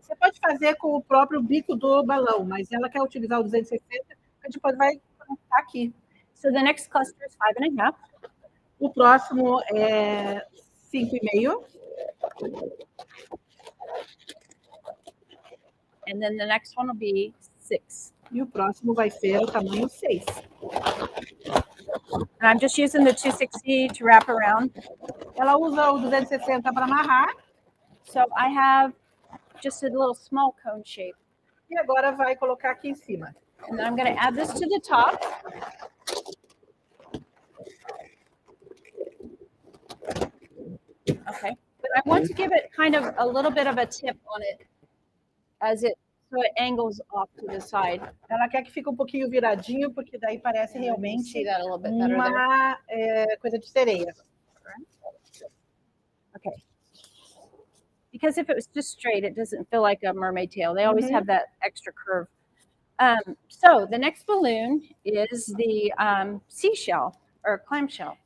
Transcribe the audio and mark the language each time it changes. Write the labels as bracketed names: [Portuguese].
[Portuguese] Você pode fazer com o próprio bico do balão, mas ela quer utilizar o 260, a gente depois vai conectar aqui. [English] So the next cluster is 5.5. [Portuguese] O próximo é 5,5. [English] And then the next one will be 6. [Portuguese] E o próximo vai ser o tamanho 6. [English] And I'm just using the 260 to wrap around. [Portuguese] Ela usa o 260 para amarrar. [English] So I have just a little small cone shape. [Portuguese] E agora vai colocar aqui em cima. [English] And then I'm going to add this to the top. Okay. But I want to give it kind of a little bit of a tip on it as it so it angles off to the side. [Portuguese] Ela quer que fique um pouquinho viradinho, porque daí parece [English] See [Portuguese] realmente [English] that a little bit better there. [Portuguese] uma coisa de sereia. [English] Okay. Because if it was just straight, it doesn't feel like a mermaid tail. They always have that extra curve. So the next balloon is the seashell or clamshell.